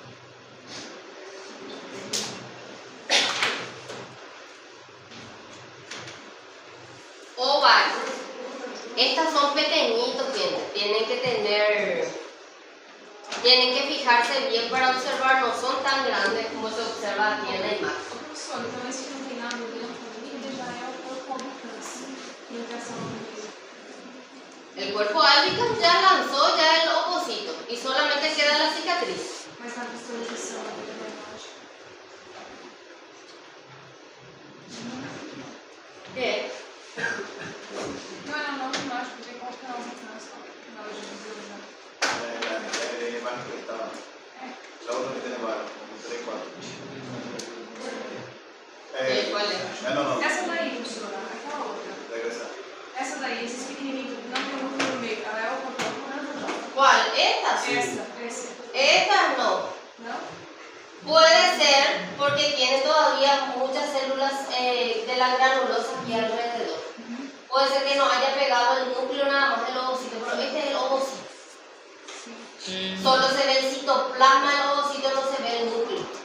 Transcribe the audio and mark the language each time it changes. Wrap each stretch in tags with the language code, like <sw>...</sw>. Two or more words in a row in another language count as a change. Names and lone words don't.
<es>Ovarios. Estas son pequeñitos, tienen que fijarse bien para observar, no son tan grandes como se observa aquí en la imagen.</es> <pt>Professor, então esse que não tem nada dentro ainda já é o corpo albicans.</pt> <es>El cuerpo albicans ya lanzó ya el ovocito y solamente queda la cicatriz.</es> <pt>Mas na visualização da imagem.</pt> <es>¿Qué?</es> <pt>Não era não imagem, porque qualquer uma na hora de visualizar.</pt> <es>La imagen que estaba. La otra que tiene varios, como 3, 4. ¿Cuál es? No.</es> <pt>Essa daí, professora, aquela outra.</pt> <es>Regresa.</es> <pt>Essa daí, esses pequenininhos, não tem muito no meio. Ela é o contorno, não?</pt> <es>¿Cuál? ¿Estas?</es> <pt>Essa.</pt> <es>Estas no.</es> <pt>Não?</pt> <es>Puede ser porque tiene todavía muchas células de la granulosa aquí alrededor. Puede ser que no haya pegado el núcleo nada más del ovocito, pero este es el ovocito. Solo se ve el citoplasma del ovocito, no se ve el núcleo.</es>